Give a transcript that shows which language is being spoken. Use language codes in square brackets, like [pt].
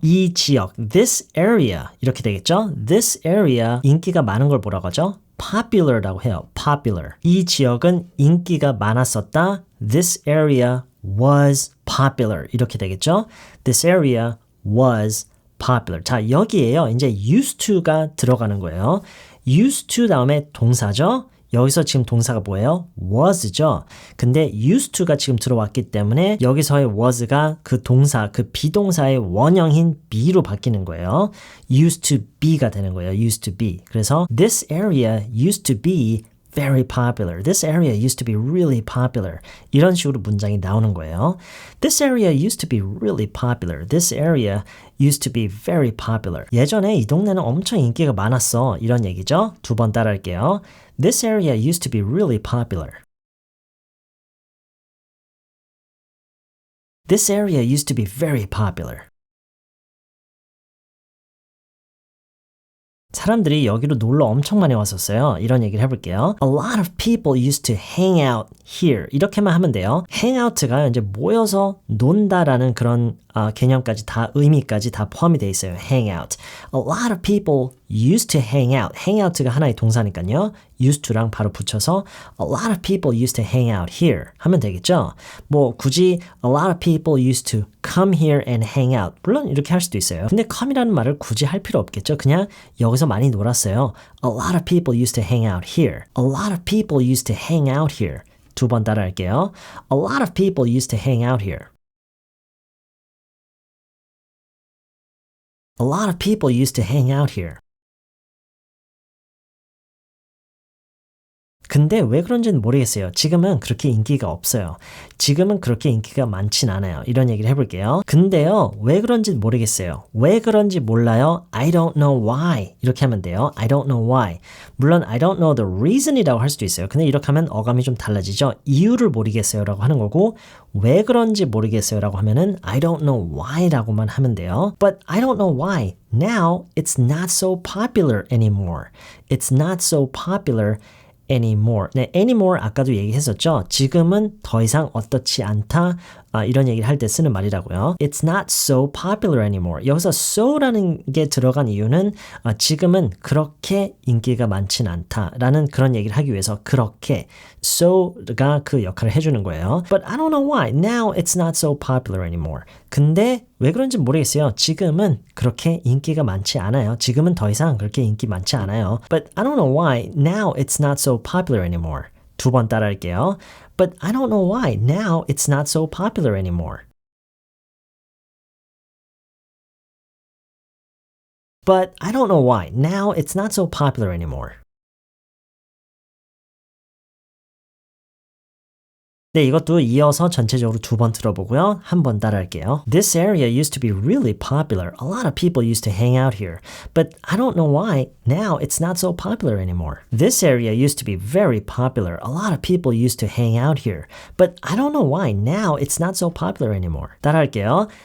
[ko] 이 지역, [en] this area [ko] 이렇게 되겠죠? This area 인기가 많은 걸 뭐라고 하죠? popular라고 해요. [en] popular. [ko] 이 지역은 인기가 많았었다. [en] This area was popular. [ko] 이렇게 되겠죠? [en] This area was popular. [ko] 자, 여기에요. 이제 used to가 들어가는 거예요. used to 다음에 동사죠? 여기서 지금 동사가 뭐예요? was죠. 근데 used to가 지금 들어왔기 때문에 여기서의 was가 그 동사, 그 비동사의 원형인 be로 바뀌는 거예요. [en] used to be가 되는 거예요. used to be. [ko] 그래서 [en] this area used to be very popular. This area used to be really popular. [ko] 이런 식으로 문장이 나오는 거예요. [en] This area used to be really popular. This area used to be very popular. [ko] 예전에 이 동네는 엄청 인기가 많았어. 이런 얘기죠. 두 번 따라할게요. [en] This area used to be really popular. This area used to be very popular. [ko] 사람들이 여기로 놀러 엄청 많이 왔었어요. 이런 얘기를 해볼게요. [en] A lot of people used to hang out here. [ko] 이렇게만 하면 돼요. [en] hang out가 [ko] 이제 모여서 논다라는 그런 개념까지 다 의미까지 다 포함이 되어 있어요. [en] hang out. A lot of people used to hang out. [ko] hang out가 하나의 동사니까요. [en] used to랑 [ko] 바로 붙여서 [en] a lot of people used to hang out here [ko] 하면 되겠죠. 뭐 굳이 [en] a lot of people used to come here and hang out. [ko] 물론 이렇게 할 수도 있어요. 근데 come이라는 말을 굳이 할 필요 없겠죠. 그냥 여기서 많이 놀았어요. [en] A lot of people used to hang out here. A lot of people used to hang out here. [ko] 두 번 따라 할게요. [en] A lot of people used to hang out here. A lot of people used to hang out here. [ko] 근데 왜 그런지는 모르겠어요. 지금은 그렇게 인기가 없어요. 지금은 그렇게 인기가 많진 않아요. 이런 얘기를 해볼게요. 근데요, 왜 그런지 모르겠어요. 왜 그런지 몰라요. [en] I don't know why. [ko] 이렇게 하면 돼요. [en] I don't know why. [ko] 물론 [en] I don't know the reason [ko] 이라고 할 수도 있어요. 근데 이렇게 하면 어감이 좀 달라지죠. 이유를 모르겠어요 라고 하는 거고 왜 그런지 모르겠어요 라고 하면은 [en] I don't know why [ko] 라고만 하면 돼요. [en] But I don't know why. Now it's not so popular anymore. It's not so popular anymore. [ko] 네, anymore 아까도 얘기했었죠. 지금은 더 이상 어떻지 않다. 이런 얘기를 할 때 쓰는 말이라고요. [en] It's not so popular anymore. [ko] 여기서 so라는 게 들어간 이유는 지금은 그렇게 인기가 많진 않다라는 그런 얘기를 하기 위해서 그렇게 so가 그 역할을 해주는 거예요. [en] But I don't know why. Now it's not so popular anymore. [ko] 근데 왜 그런지 모르겠어요. 지금은 그렇게 인기가 많지 않아요. 지금은 더 이상 그렇게 인기 많지 않아요. [en] But I don't know why. Now it's not so popular anymore. [ko] 두 번 따라 할게요. [en] But I don't know why. Now it's not so popular anymore. But I don't know why. Now it's not so popular anymore. [ko] 네, 이것도 이어서 전체적으로 두 번 들어보고요. 한 번 따라할게요. [en] This area used to be really popular. A lot of people used to hang out here. But I don't know why. Now it's not so popular anymore. This area used to be very popular. A lot of people used to hang out here. But I don't know why. Now it's not so popular anymore. [ko] 따라할게요.